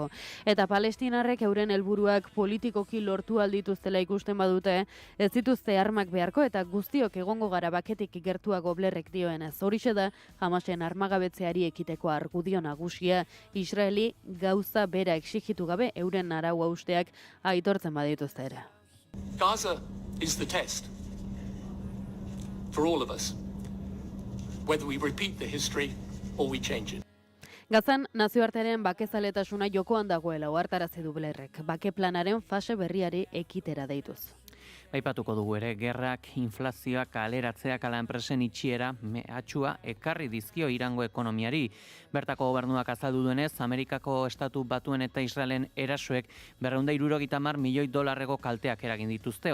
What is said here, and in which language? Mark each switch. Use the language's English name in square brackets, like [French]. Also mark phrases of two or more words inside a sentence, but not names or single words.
[Basque] Eta palestinarrek euren helburuak politikoki lortu aldituztela ikusten badute, ez dituzte armak beharko eta guztiok egongo gara baketik gertuago Blairrek dioenez. Horixe da Hamasen armagabetzeari ekiteko argudio nagusia, Israeli gauza bera exigitu gabe euren arau hausteak aitortzen badituzte ere. [English] Gaza is the test for all of us, whether we repeat the history or we change it. [Basque] Gazan, nazioartearen bakezaletasuna jokoan dagoela ohartarazi du Blairrek, bake planaren fase berriari ekitera deituz. Aipatuko dugu ere, gerrak, inflazioak, kaleratzeak ala enpresen itxiera mehatxua ekarri dizkio Irango ekonomiari. Bertako gobernuak azaldu duenez, Amerikako estatu batuen eta Israelen erasoek $270 milioi kalteak eragin dituzte.